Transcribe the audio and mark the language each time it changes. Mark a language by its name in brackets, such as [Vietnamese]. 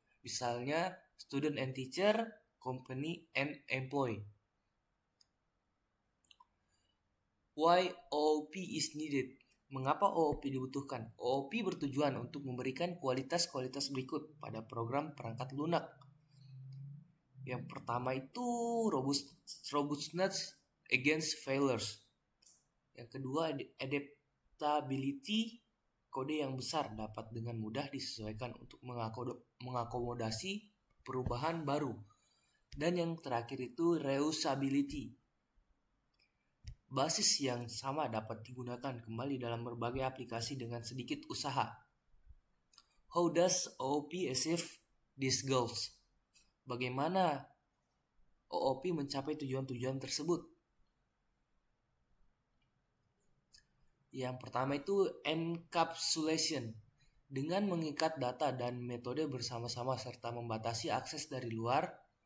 [Indonesian] Misalnya, [English] student and teacher, company and employee. Why OOP is needed? [Indonesian] Mengapa OOP dibutuhkan? OOP bertujuan untuk memberikan kualitas-kualitas berikut pada program perangkat lunak. Yang pertama itu [English] robustness against failures. [Indonesian] Yang kedua adaptability, kode yang besar dapat dengan mudah disesuaikan untuk mengakomodasi perubahan baru. Dan yang terakhir itu reusability. Basis yang sama dapat digunakan kembali dalam berbagai aplikasi dengan sedikit usaha. [English] How does OOP achieve these goals? [Indonesian] Bagaimana OOP mencapai tujuan-tujuan tersebut? Yang pertama itu encapsulation. Dengan mengikat data dan metode bersama-sama serta membatasi akses dari luar.